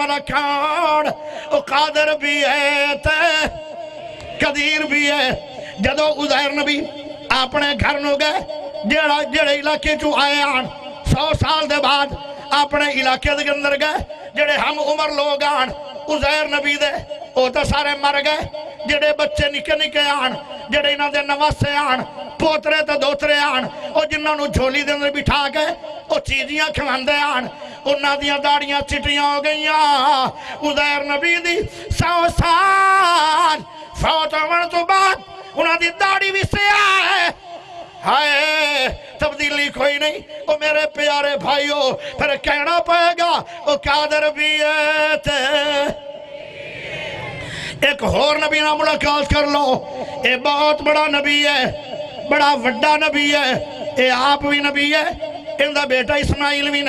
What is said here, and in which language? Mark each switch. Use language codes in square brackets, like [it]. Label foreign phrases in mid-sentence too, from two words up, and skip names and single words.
[pa] والا کھان او قادر بھی ہے تے قدیر بھی ہے جدو عزیر نبی اپنے گھر نو گئے جڑے علاقے چو آئے آن 100 سال دے بعد اپنے علاقے دے اندر گئے جڑے ہم عمر لوگ آن عزیر نبی دے او تا سارے مر گئے جڑے بچے نکے نکے آن جڑے انہاں دے نواسے آن پوترے تے دوترے آن او جنہاں نو جھولی دے اندر بٹھا کے او چیزیاں کھواندے آن انہاں دیاں داڑیاں چٹیاں ہو گئیاں عزیر نبی دی 100 سال فوت ہون تو بعد انہاں دی داڑی بھی سیاہ ہے ہائے تبدیلی کوئی نہیں او میرے پیارے بھائیو پھر کہنا پائے گا او قادر بھی ہے تے ایک اور نبی نہ ملاقات کر لو اے بہت بڑا نبی ہے بڑا وڈا نبی ہے اے آپ بھی نبی ہے ان دا بیٹا اسماعیل بھی